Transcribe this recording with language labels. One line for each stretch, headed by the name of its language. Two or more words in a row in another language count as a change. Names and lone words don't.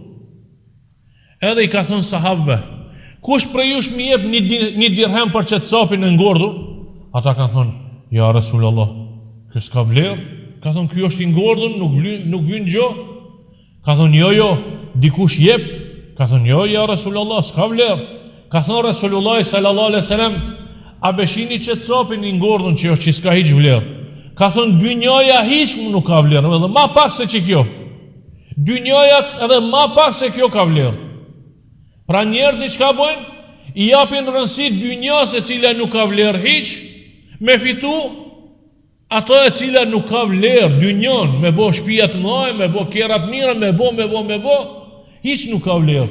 Albanian: Edhe i ka thënë sahabëve, kush prej jush mi jep një dirhem për çet capin e ngordhur? Ata kanë thënë,
Arabic: يا رسول الله,
Albanian: kjo s'ka vlerë. Ka thënë, ky është i ngordhur, nuk vjen gjë. Ka thënë, jo, dikush jep. Ka thënë, jo,
Arabic: يا رسول الله,
Albanian: s'ka vlerë. Ka thënë
Arabic: رسول الله صلى الله عليه وسلم,
Albanian: a beshini që të capin i ngordhën që është që s'ka hiq vlerë. Ka thënë, dynjaja hiç nuk ka vlerë, edhe ma pak se që kjo. Dynjaja edhe ma pak se kjo ka vlerë. Pra njerëzit çka bojnë? I japin rëndësi dynjas e cila nuk ka vlerë hiç, me fitu ato e cila nuk ka vlerë, dynjan, me bo shtëpia të mëdha, me bo kera të mira, me bo, hiç nuk ka vlerë.